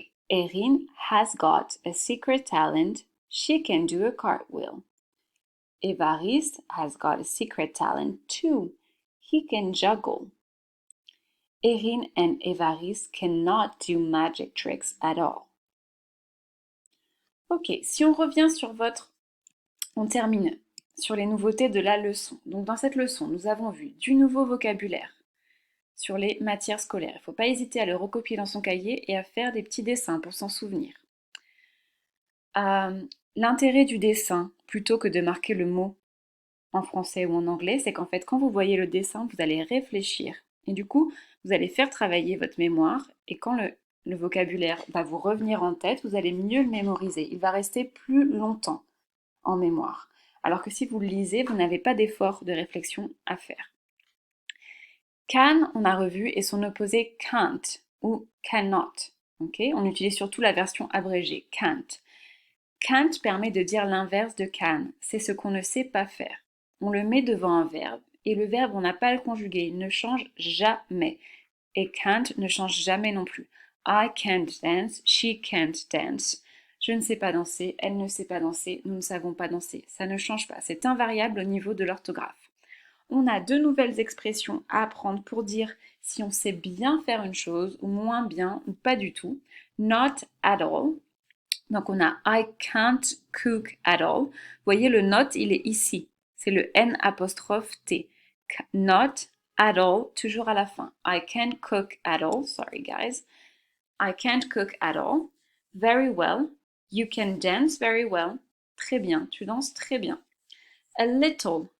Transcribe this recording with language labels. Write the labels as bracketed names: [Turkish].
[English] Erin has got a secret talent. She can do a cartwheel. Évariste has got a secret talent too. He can juggle. Erin and Évariste cannot do magic tricks at all. [French] Ok, si on revient sur on termine sur les nouveautés de la leçon. Donc dans cette leçon, nous avons vu du nouveau vocabulaire sur les matières scolaires. Il ne faut pas hésiter à le recopier dans son cahier et à faire des petits dessins pour s'en souvenir. L'intérêt du dessin, plutôt que de marquer le mot en français ou en anglais, c'est qu'en fait, quand vous voyez le dessin, vous allez réfléchir. Et du coup, vous allez faire travailler votre mémoire. Et quand le vocabulaire va vous revenir en tête, vous allez mieux le mémoriser. Il va rester plus longtemps en mémoire. Alors que si vous le lisez, vous n'avez pas d'effort de réflexion à faire. Can, on a revu, et son opposé can't ou cannot. Okay? On utilise surtout la version abrégée, can't. Can't permet de dire l'inverse de can. C'est ce qu'on ne sait pas faire. On le met devant un verbe, et le verbe, on n'a pas à le conjuguer, il ne change jamais. Et can't ne change jamais non plus. [English] I can't dance, she can't dance. [French] Je ne sais pas danser, elle ne sait pas danser, nous ne savons pas danser. Ça ne change pas, c'est invariable au niveau de l'orthographe. On a deux nouvelles expressions à apprendre pour dire si on sait bien faire une chose, ou moins bien, ou pas du tout. [English] Not at all. [French] Donc on a [English] I can't cook at all. [French] Vous voyez, le not, il est ici. C'est le N apostrophe T. [English] Not at all, [French] toujours à la fin. [English] I can't cook at all. Sorry, guys. I can't cook at all. Very well. You can dance very well. [French] Très bien. Tu danses très bien. [English] A little.